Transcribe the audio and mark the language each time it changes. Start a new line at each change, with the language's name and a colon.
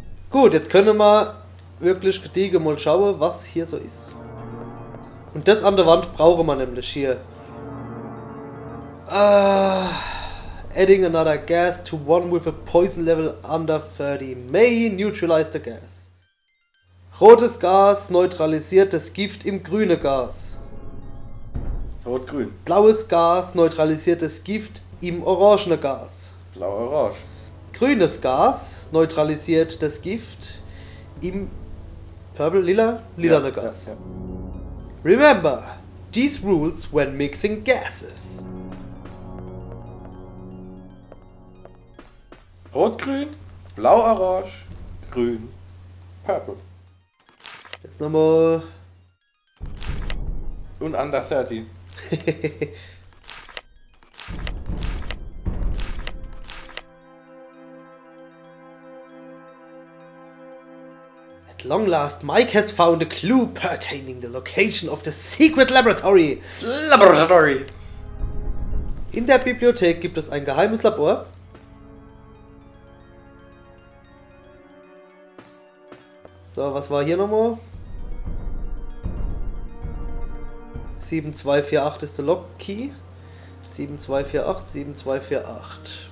German: Gut, jetzt können wir wirklich gediegen mal schauen, was hier so ist. Und das an der Wand brauchen wir nämlich hier.
English: Adding another gas to one with a poison level under 30 may neutralize the gas.
German: Rotes Gas neutralisiert das Gift im grünen Gas. Rot-Grün. Blaues Gas neutralisiert das Gift im orangenen Gas. Blau-Orange. Grünes Gas neutralisiert das Gift im lilane Gas. Ja.
English: Remember, these rules when mixing gases.
German: Rot-Grün, Blau-Orange, Grün, Purple. Jetzt nochmal. Und
English: under 30. At long last, Mike has found a clue pertaining the location of the secret laboratory. Laboratory.
German: In der Bibliothek gibt es ein geheimes Labor. So, was war hier nochmal? 7248 ist der Log-Key. 7248, 7248.